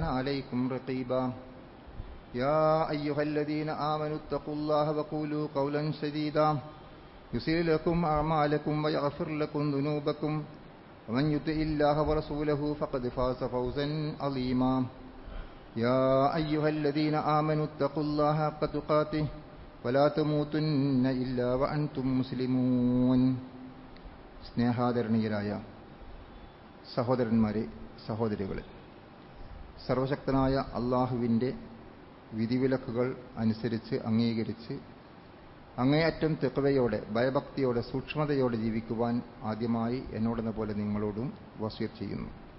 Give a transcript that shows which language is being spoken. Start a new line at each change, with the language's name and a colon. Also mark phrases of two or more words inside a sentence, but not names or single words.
Arabic: عليكم رقيبا يا أيها الذين آمنوا اتقوا الله وقولوا قولا سديدا يصلح لكم أعمالكم ويغفر لكم ذنوبكم ومن يطع الله ورسوله فقد فاز فوزا عظيما يا أيها الذين آمنوا اتقوا الله حق تقاته ولا تموتن إلا وأنتم مسلمون
Malayalam: സ്നേഹാദരണീയരായ സഹോദരന്മാരെ, സഹോദരികളെ, സർവശക്തനായ അള്ളാഹുവിൻ്റെ വിധിവിലക്കുകൾ അനുസരിച്ച് അംഗീകരിച്ച് അങ്ങേയറ്റം തെഖ്വയോടെ, ഭയഭക്തിയോടെ, സൂക്ഷ്മതയോടെ ജീവിക്കുവാൻ ആദ്യമായി എന്നോടെന്ന പോലെ നിങ്ങളോടും വസിയത്ത് ചെയ്യുന്നു.